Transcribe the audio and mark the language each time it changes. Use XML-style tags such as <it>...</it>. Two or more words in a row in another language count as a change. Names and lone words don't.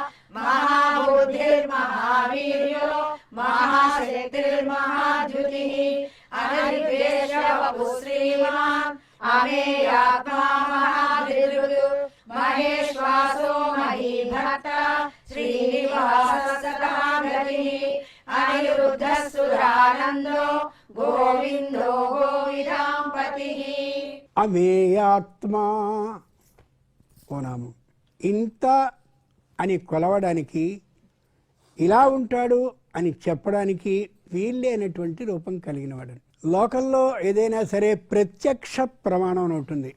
<sa>महाबुद्धिर्महावीर्यो महाशक्तिर्महाद्युतिः अनिर्वेशवपुः श्रीमान् अमेयात्मा महाधीरुः महेश्वासो महीभक्ता श्रीनिवासः सदा गतिः अनिरुद्धः सुरानन्दो गोविन्दो गोविदाम्पतिः</sa> <te>అమేయాత్మా ఓ నామం. ఇంత అని కొలవడానికి, ఇలా ఉంటాడు అని చెప్పడానికి వీళ్ళేనటువంటి రూపం కలిగిన వాడు. లోకంలో ఏదైనా సరే ప్రత్యక్ష ప్రమాణం అని ఉంటుంది.</te>